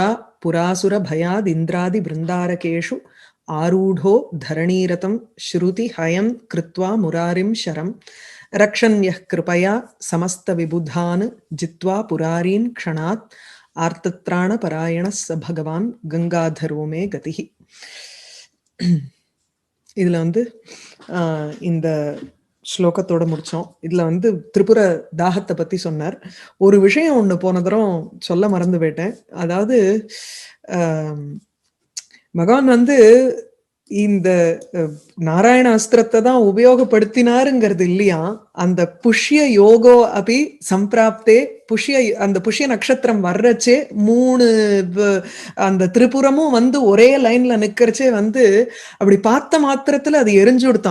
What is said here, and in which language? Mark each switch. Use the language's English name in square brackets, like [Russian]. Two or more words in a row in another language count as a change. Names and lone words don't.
[Sanskrit] पुरासुरभयादिन्द्रादिबृन्दारकेषु आरूढो धरणीरतं श्रुतिहयं कृत्वा मुरारिं शरं रक्षण्यः कृपया समस्तविबुधान् जित्वा पुरारीन् क्षणात् आर्तत्राणपरायणः स भगवान् गङ्गाधरो मे गतिः [Tamil] இதுல வந்து இந்த ஸ்லோகத்தோட முடிச்சோம். இதுல வந்து திரிபுர தாகத்தை பத்தி சொன்னார். ஒரு விஷயம் ஒண்ணு போன தரம் சொல்ல மறந்து போயிட்டேன். அதாவது பகவான் வந்து இந்த நாராயண அஸ்திரத்தை தான் உபயோகப்படுத்தினாருங்கிறது இல்லையா, அந்த [Sanskrit] पुष्य योगो [Tamil] அப்படி சம்பிராப்தே அந்த புஷ்ய நட்சத்திரம் வர்றச்சே அந்த திரிபுரமும் வந்து ஒரே லைன்ல நிக்கிறச்சே வந்து அப்படி பார்த்த மாத்திரத்துல அது எரிஞ்சு கொடுத்தான்.